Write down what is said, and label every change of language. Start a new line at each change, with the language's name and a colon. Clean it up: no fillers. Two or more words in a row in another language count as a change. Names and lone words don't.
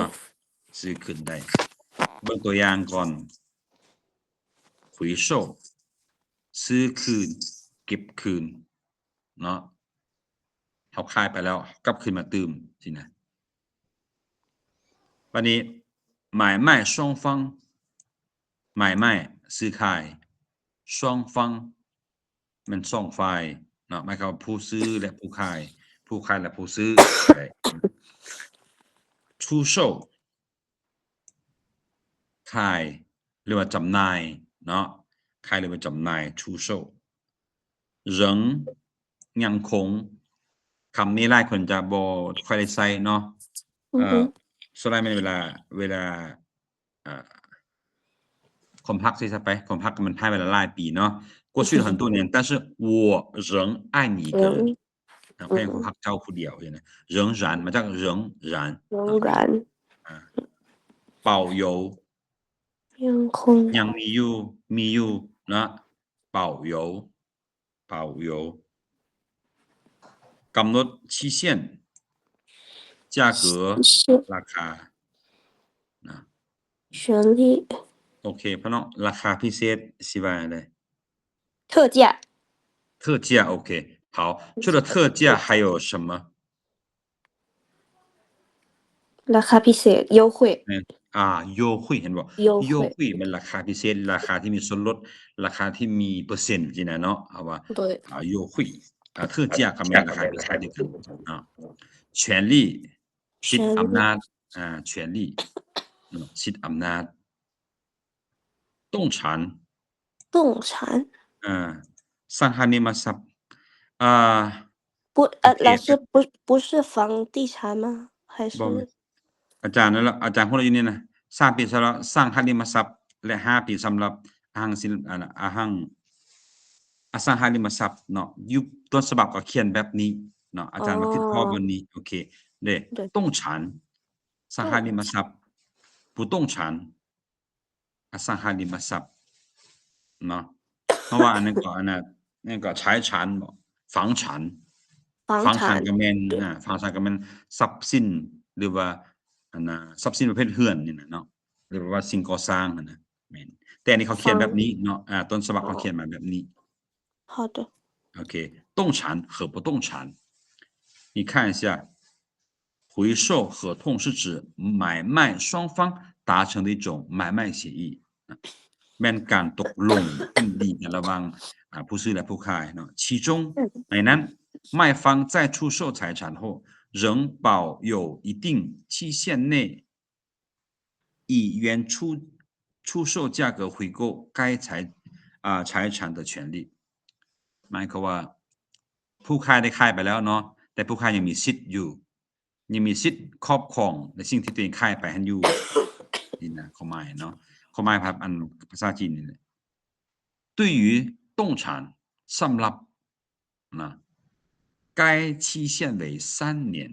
Northeastern Thai: เนาะซื้อคืนได้เบิ่งตัวอย่างก่อน回收ซื้อคืนเก็บคืนเนาะเขาขายไปแล้วกลับคืนมาตืมสินะ วันนี้
Chinese: 买卖双方买卖
Northeastern Thai: ซื้อขาย双方มันสองฝ่ายเนาะหมายความว่าผู้ซื้อและผู้ขายและผู้ซื้อได้出售 ขายหรือว่าจำหน่ายเนาะขายหรือว่าจำหน่าย
Chinese: 出售仍
Northeastern Thai: ยังคงคำนี้หลายคนจะบ่ค่อยได้ใช้เนาะส่วนใหญ่เป็นเวลาความรักใช่ไปความรักมันผ่านไปแล้วหลายปีเนาะ
Chinese: 过去了很多年但是我仍爱你一个人
Northeastern Thai: ก็ยังความรักเจ้าผู้เดียวอยู่นะ仍然มาจาก仍然
Chinese: 仍然保有
Northeastern Thai: ยังคง ยังมีอยู่นะ保有กำหนด
Chinese: 期限价格是
Northeastern Thai: ราคานะ
Chinese: 权利
Northeastern Thai: โอเคพี่น้องราคาพิเศษ是ว่าอะไร
Chinese: 特价特价 OK 好除了特价还有什么
Northeastern Thai: ราคาพิเศษ优惠优惠เห็นบ่优惠มันราคาพิเศษราคาที่มีส่วนลดราคาที่มีเปอร์เซ็นต์สินะเนาะเอาว่า
Chinese: 对优惠特价
Northeastern Thai: ก็แม่นราคาพิเศษเดียวกัน权利สิทธิ์อำนาจ权利สิทธิ์อำนาจ动产
Chinese: 动产
Northeastern Thai: สังหาริมทรัพย์
Chinese: 不老师不是房地产吗还是
Northeastern Thai: อาจารย์นั่นแหละอาจารย์พูดอยู่นี่นะ3 ปีสำหรับสร้างหาริมทรัพย์และ5 ปีสำหรับอสังหาริมทรัพย์เนาะยุค ต้นฉบับก็เขียนแบบนี้เนาะอาจารย์มาคิดข้อแบบนี้โอเคเด้动产สังหาริมทรัพย์不动产อสังหาริมทรัพย์เนาะเพราะว่าอันนั้นก็财产บ่房产ก็แม่น房产ก็แม่นทรัพย์สินหรือว่าทรัพย์สินประเภทเรือนนี่นะเนาะหรือว่าสิ่งก่อสร้างนะแม่นแต่อันนี้เขาเขียนแบบนี้เนาะต้นฉบับเขาเขียนมาแบบนี้
Chinese: 好的 OK动产和不动产你看一下回售合同是指买卖双方达成的一种买卖协议
Northeastern Thai: แม่นการ ตกลงขึ้นดีกันระหว่างผู้ซื้อและผู้ขายเนาะ其中ในนั้น
Chinese: 卖方在出售财产后仍保有一定期限内以原出售价格回购该财产的权利
Northeastern Thai: หมายความว่าผู้ขายได้ขายไปแล้วเนาะแต่ผู้ขายยังมีสิทธิ์อยู่ยังมีสิทธิ์ครอบครองในสิ่งที่ตัวเองขายไปหันอยู่นี่นะความหมายเนาะความหมายภาษาจีนนี่แหละ
Chinese: 对于动产
Northeastern Thai: สำหรับนะ
Chinese: 该期限为3年